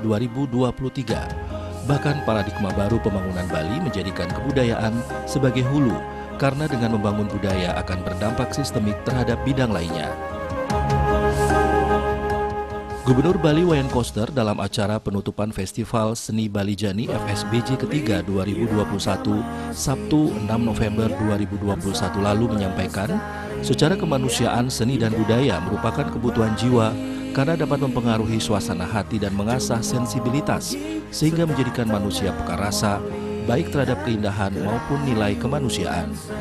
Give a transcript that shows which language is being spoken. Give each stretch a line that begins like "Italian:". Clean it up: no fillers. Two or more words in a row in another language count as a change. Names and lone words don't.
Indonesian: Bahkan paradigma baru pembangunan Bali menjadikan kebudayaan sebagai hulu, karena dengan membangun budaya akan berdampak sistemik terhadap bidang lainnya. Gubernur Bali Wayan Koster dalam acara penutupan Festival Seni Bali Jani FSBJ ketiga 2021 Sabtu 6 November 2021 lalu menyampaikan, secara kemanusiaan seni dan budaya merupakan kebutuhan jiwa karena dapat mempengaruhi suasana hati dan mengasah sensibilitas sehingga menjadikan manusia peka rasa baik terhadap keindahan maupun nilai kemanusiaan.